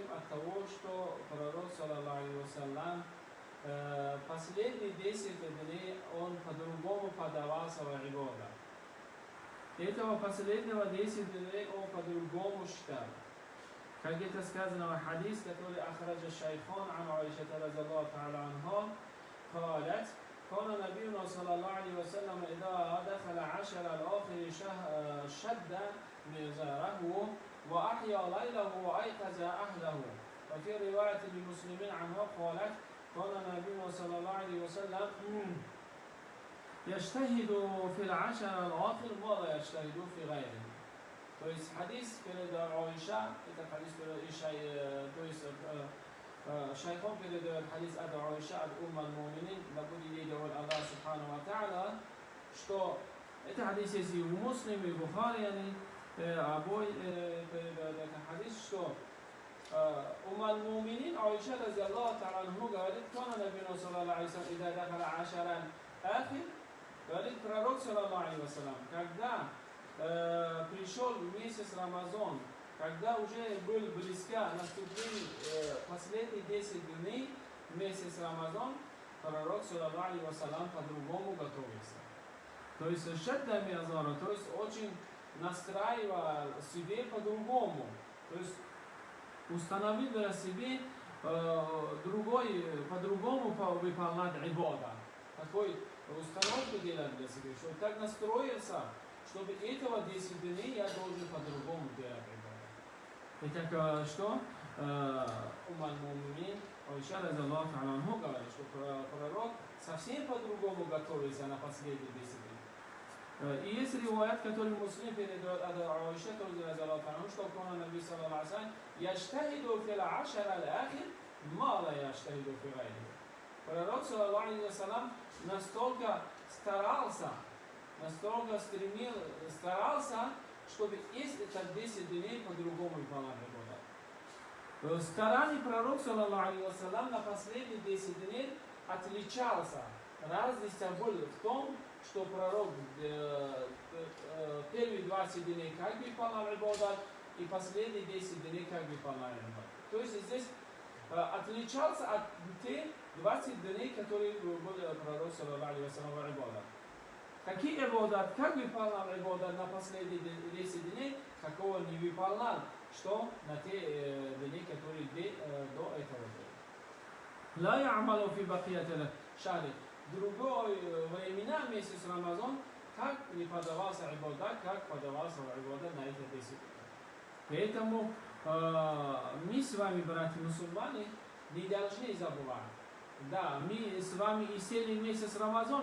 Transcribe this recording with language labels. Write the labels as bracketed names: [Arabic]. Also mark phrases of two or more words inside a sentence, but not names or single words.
[Russian] От того, что пророк, [Arabic] صلى الله عليه وسلم, [Russian] последние 10 дней он по-другому подавался в ибадат. Этого последнего 10 дней он по-другому считал. Как это сказано в хадис, который [Arabic] أخرجه الشيخان عن عائشة رضي الله تعالى عنها, قالت كان نبينا صلى الله عليه وسلم إذا دخل عشر الآخر شد مئزره وأحيا ليله وأيقظ أهله. وفي رواية للمسلمين عنها قالت كان نبينا صلى الله عليه وسلم يجتهد في العشر الآخر ولا يجتهد في غيره. [Russian] То есть хадис передает Аиша, это хадис передает, то есть шайхан передает хадис от Аиша, от Умма аль-Муминин, да будет ей доволен Аллах [Arabic] سبحانه وتعالى, [Russian] что это хадис есть и у Муслима, и в Бухари, обои передают это хадис, что Умма аль-Муминин, Аиша, [Arabic] رضي الله تعالى, [Russian] говорит, [Arabic] كان نبينا صلى الله عليه وسلم إذا دخل عشر الآخر, [Russian] говорит пророк [Arabic] صلى الله عليه وسلم, [Russian] когда пришел месяц Рамазан, когда уже был близко наступление последних 10 дней месяц Рамазан, пророк [Arabic] صلى الله عليه وسلم [Russian] по-другому готовился. То есть [Arabic] شد مئزره, [Russian] то есть очень настраивал себе по-другому. То есть установил для себя по-другому выполнять ибадат. Такой установку делать для себя, что так настроился, чтобы этого 10 дней я должен по-другому делать ибадат. Итак, что? Умар Мумин, Айша [Arabic] رضي الله عنه [Russian] говорит, что пророк совсем по-другому готовится на последние 10 дней. И есть риваят, который муслим передает от Айша, что [Arabic] كان النبي صلى الله عليه وسلم يجتهد في العشر الآخر ما لا يجتهد في غيره. [Russian] Пророк [Arabic] صلى الله عليه وسلم [Russian] настолько старался, чтобы эти 10 дней по-другому выполнять ибадат. Старание пророка [Arabic] صلى الله عليه وسلم [Russian] на последние 10 дней отличался. Разница была в том, что пророк первые 20 дней как выполнял ибадат, и последние 10 дней как выполнял ибадат. То есть здесь отличался от тех 20 дней, которые были пророк [Arabic] صلى الله عليه وسلم [Russian] в ибадат. Какие ибадат, как выполнял ибадат на последние 10 дней, какого не выполнял, что на те дни, которые до этого были. [Arabic] لا يعمل في بقية Шари. [Russian] Другой времена месяц Рамазан, как не подавался ибадат, как подавался ибадат на эти 10 дней. Поэтому мы с вами, братья мусульмане, Не должны забывать. да, мы с вами и сели месяц Рамазан,